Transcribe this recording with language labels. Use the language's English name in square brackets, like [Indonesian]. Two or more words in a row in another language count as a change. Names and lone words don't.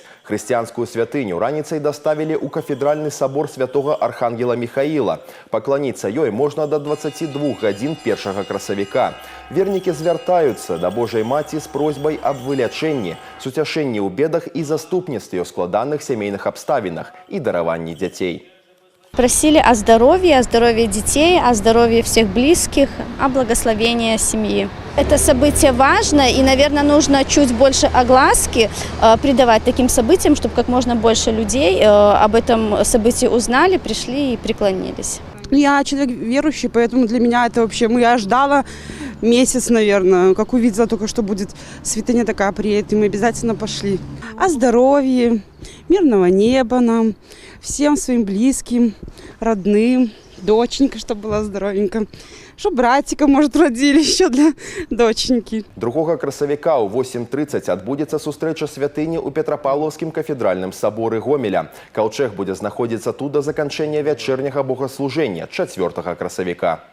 [Belarusian] Хрысціянскую святыню раніцай даставілі ў кафедральны сабор святога Архангела Михаіла. Пакланіцца ёй можна да 22 гадзін 1 красавіка. Вернікі звяртаюцца да Божай Маці з просьбай аб вылячэнні, суцяшэнні ў бедах і заступніцтве ў складаных сямейных абставінах і дараванні дзяцей. [Russian] Просили о здоровье детей, о здоровье всех близких, о благословении семьи. Это событие важно, и, наверное, нужно чуть больше огласки придавать таким событиям, чтобы как можно больше людей об этом событии узнали, пришли и преклонились. Я человек верующий, поэтому для меня это вообще... Я ждала месяц, наверное, как увидела только, что будет святыня такая приедет, и мы обязательно пошли. О здоровье, мирного неба нам, всем своим близким, родным, доченька, чтобы была здоровенька, чтобы братика, может, родили еще для доченьки. [Belarusian] 2 красавіка ў 8:30 адбудзецца сустрэча святыні ў Петрапаўлаўскім кафедральным саборы Гомеля. Каўчэг будзе знаходзіцца тут да заканчэння вячэрняга богаслужэння 4 красавіка.